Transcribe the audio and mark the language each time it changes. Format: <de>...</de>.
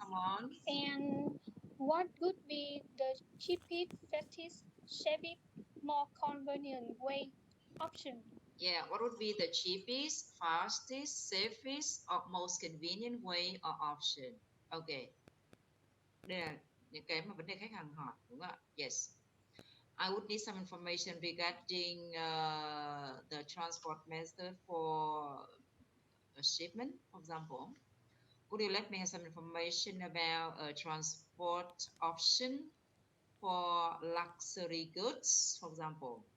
<en>Come on. And what would be the cheapest, fastest, safest, more convenient way option? Yeah, what would be the cheapest, fastest, safest, or most convenient way or option? Okay.</en> <vi>Đây là những cái mà vấn đề khách hàng hỏi, đúng không ạ?</vi> <en>Yes. I would need some information regarding the transport method for a shipment, for example. Could you let me have some information about a transport option for luxury goods, for example?</en>